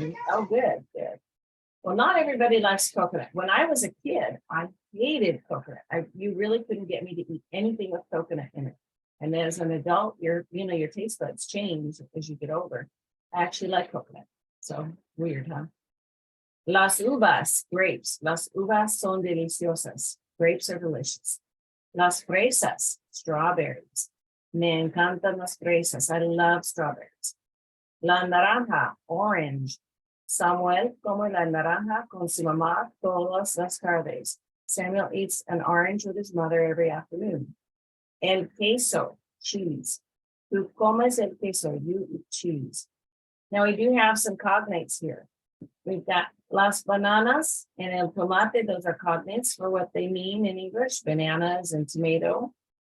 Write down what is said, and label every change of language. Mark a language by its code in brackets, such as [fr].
[en] Oh, good, good. Well, not everybody likes coconut. When I was a kid, I hated coconut. You really couldn't get me to eat anything with coconut in it. And as an adult, your taste buds change as you get older. I actually like coconut. So weird, huh? Las uvas, grapes. [es] Las uvas son deliciosas. [en] Grapes are delicious. Las fresas, strawberries. [es] Me encantan las fresas. [en] I love strawberries. [es] La naranja, orange. Samuel come la naranja con su mamá todas las tardes. [en] Samuel eats an orange with his mother every afternoon. El queso, cheese. [es] Tú comes el queso, [en] you eat cheese. Now we do have some cognates here. We've got las bananas and el tomate. Those are cognates for what they mean in English, bananas and tomato.